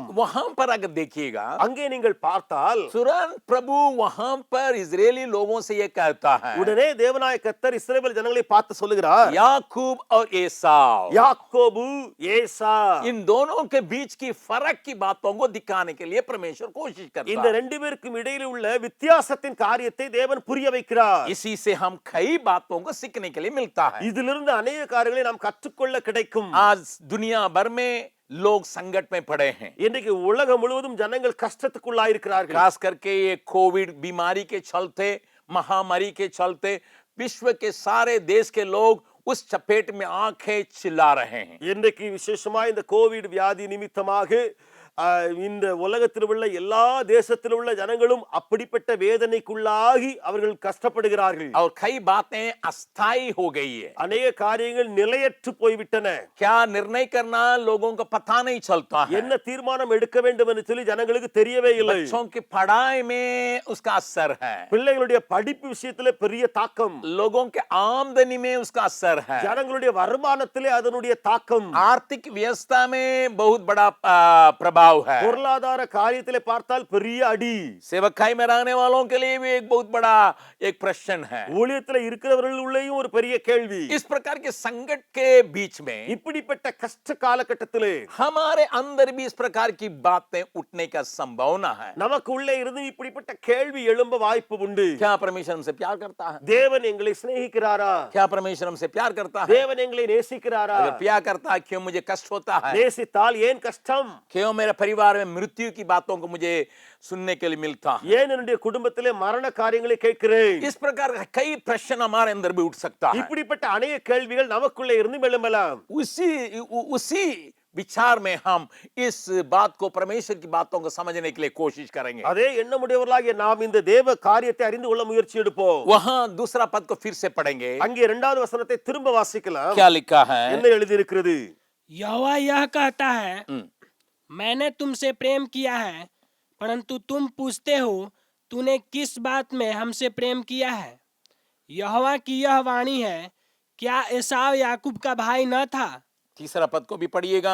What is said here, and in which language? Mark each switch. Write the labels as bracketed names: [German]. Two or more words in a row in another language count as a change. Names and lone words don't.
[Hindi] वहां पर अगर देखिएगा, [Tamil] அங்கே நீங்கள் பார்த்தால் [Hindi] तुरंत प्रभु वहां पर इजरायली लोगों से ये कहता है, [Tamil] உடனே தேவனாய கர்த்தர் இஸ்ரவேல் ஜனங்களை பார்த்து சொல்லுகிறார், [Hindi] याकूब और एसाव, [Tamil] யாக்கோபு ஏசா, [Hindi] इन दोनों के बीच की फर्क की बातों को दिखाने के लिए परमेश्वर कोशिश करता [Tamil] இந்த [Hindi] है। [Tamil] ரெண்டு பேருக்கும் இடையில உள்ள வித்தியாசத்தின் காரியத்தை தேவன் புரிய வைக்கிறார். [Hindi] इसी से हम कई बातों को सीखने के लिए मिलता है। [Tamil] இதிலிருந்து अनेक காரியங்களை நாம் கற்றுக்கொள்ள கிடைக்கும். [Hindi] आज दुनिया भर में लोग संकट में पड़े हैं, [Tamil] இன்றைக்கு உலகம் முழுவதும் ஜனங்கள் கஷ்டத்துக்குள்ளாயிருக்கிறார்கள். [Hindi] खास करके ये कोविड बीमारी के चलते, महामारी के चलते विश्व के सारे देश के लोग उस चपेट में आंखें चिल्ला रहे हैं। [Tamil] இன்றைக்கு விசேஷமா இந்த கோவிட் வியாதி நிமித்தமாக இந்த உலகத்தில் உள்ள எல்லா தேசத்தில் உள்ள ஜனங்களும் அப்படிப்பட்ட வேதனைக்குள்ளாகி அவர்கள் கஷ்டப்படுகிறார்கள். [Hindi] और कई बातें अस्थायी हो गई है. [Tamil] அநேக காரியங்கள் நிலையற்று போய்விட்டன. [Hindi] क्या निर्णय करना लोगों को पता नहीं चलता है. [Tamil] என்ன தீர்மானம் எடுக்க வேண்டும் என்று சொல்லி ஜனங்களுக்கு தெரியவே இல்லை. [Hindi] बच्चों की पढ़ाई में उसका असर है. [Tamil] பிள்ளைகளுடைய படிப்பு விஷயத்திலே பெரிய தாக்கம். [Hindi] लोगों के आमदनी में उसका असर है. [Tamil] ஜனங்களுடைய வருமானத்திலே அதனுடைய தாக்கம். [Hindi] आर्थिक व्यवस्था में बहुत बड़ा प्रभाव है. [Tamil] பொருளாதார காரியத்திலே பார்த்தால் பெரிய அடி. [Hindi] सेवकाई में रहने वालों के लिए भी एक बहुत बड़ा एक प्रश्न है. [Tamil] ஊழியத்திலே இருக்கிறவர்கள் உள்ளேயும் ஒரு பெரிய கேள்வி. [Hindi] इस प्रकार के संकट के बीच में [Tamil] இப்படிப்பட்ட கஷ்ட காலகட்டத்திலே [Hindi] हमारे अंदर भी इस प्रकार की बातें उठने का संभावना है. [Tamil] நமக்கு உள்ளே இருந்து இப்படிப்பட்ட கேள்வி எழும்ப வாய்ப்பு உண்டு. [Hindi] क्या परमेश्वर हमसे प्यार करता है? [Tamil] தேவன் எங்களை சிநேகிக்கிறாரா? [Hindi] क्या परमेश्वर हमसे प्यार करता है? [Tamil] தேவன் எங்களை நேசிக்கிறாரா? [Hindi] अगर प्यार करता है क्यों मुझे कष्ट होता है? [Tamil] நேசித்தால் ஏன் கஷ்டம்? [Hindi] क्यों मेरे परिवार में मृत्यु की बातों को मुझे सुनने के लिए मिलता है? [Tamil] ஏன் என்னுடைய குடும்பத்திலே மரண காரியங்களை கேட்கிறேன்? [Hindi] इस प्रकार का कई प्रश्न हमारे अंदर भी उठ सकता है. [Tamil] இப்படிப்பட்ட अनेक கேள்விகள் நமக்குள்ளே இருந்து எழும்பலாம். [Hindi] उसी विचार में हम इस बात को परमेश्वर की बातों को समझने के लिए कोशिश करेंगे. [Tamil] அதே எண்ணமுடையவர்களாகிய நாம் இந்த தேவ காரியத்தை அறிந்து கொள்ள முயற்சி எடுப்போம். [Hindi] वहां दूसरा पद को फिर से पढ़ेंगे. [Tamil] அங்கே இரண்டாவது வசனத்தை திரும்ப வாசிக்கலாம். [Hindi] क्या लिखा है? [Tamil] என்ன எழுதி இருக்கிறது? [Hindi] यहोवा यह कहता है, मैंने तुमसे प्रेम किया है, परंतु तुम पूछते हो तूने किस बात में हमसे प्रेम किया है? यहोवा की यह वाणी है, क्या एसाव याकूब का भाई न था? तीसरा पद को भी पढ़िएगा.